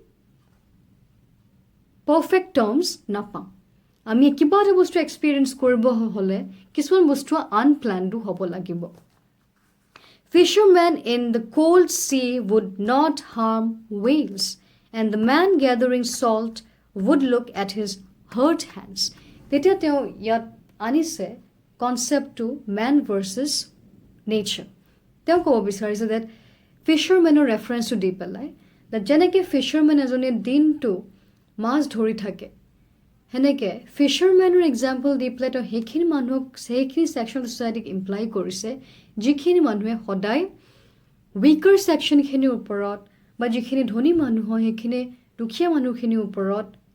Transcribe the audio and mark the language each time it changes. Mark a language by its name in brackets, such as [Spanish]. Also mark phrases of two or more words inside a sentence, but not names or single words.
[English] perfect terms [Assamese] নাপাম আমি কিবা এটা বস্তু এক্সপিৰিয়েঞ্চ কৰিব হ'লে কিছুমান বস্তু আনপ্লেনডো হ'ব লাগিব [English] Fishermen in the cold sea would not harm whales, and the man gathering salt would look at his hurt hands. [Assamese] তেতিয়া তেওঁ ইয়াত আনিছে কনচেপ্টটো [English] man versus nature. [Assamese] তেওঁ ক'ব বিচাৰিছে that ফিচাৰমেনৰ ৰেফাৰেঞ্চটো দি পেলাই that যেনেকৈ ফিচাৰমেন এজনে দিনটো মাছ ধৰি থাকে সেনেকৈ ফিচাৰমেনৰ এক্সাম্পল দি পেলাই তেওঁ সেইখিনি মানুহক সেইখিনি [English] section society [Assamese] ইমপ্লাই কৰিছে যিখিনি মানুহে সদায় [English] weaker section [Assamese] ওপৰত বা যিখিনি ধনী মানুহ হয় সেইখিনি দুখীয়া মানুহখিনিৰ ওপৰত